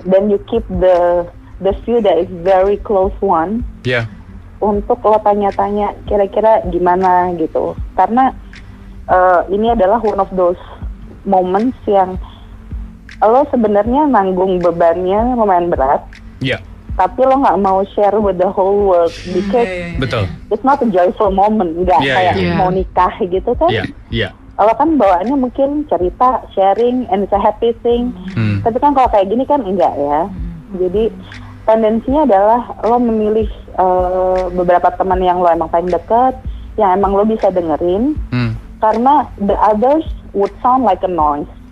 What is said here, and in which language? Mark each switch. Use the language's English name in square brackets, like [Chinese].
[Indonesian] Dan [English] you keep the few that is very close one. Yeah. [Indonesian] Untuk lo tanya-tanya kira-kira gimana gitu, karena ini adalah [English] one of those moments [Indonesian] yang lo sebenarnya nanggung bebannya lumayan berat, tapi lo nggak mau [English] share with the whole world because [Indonesian] betul, [English] it's not a joyful moment, [Indonesian] nggak kayak mau nikah gitu kan. Lo kan bawaannya mungkin cerita, [English] sharing, and it's a happy thing. [Indonesian] Tapi kan kalau kayak gini kan enggak ya. Jadi tendensinya adalah lo memilih beberapa teman yang lo emang paling dekat, yang emang lo bisa dengerin, karena [English] the others would sound like a noise.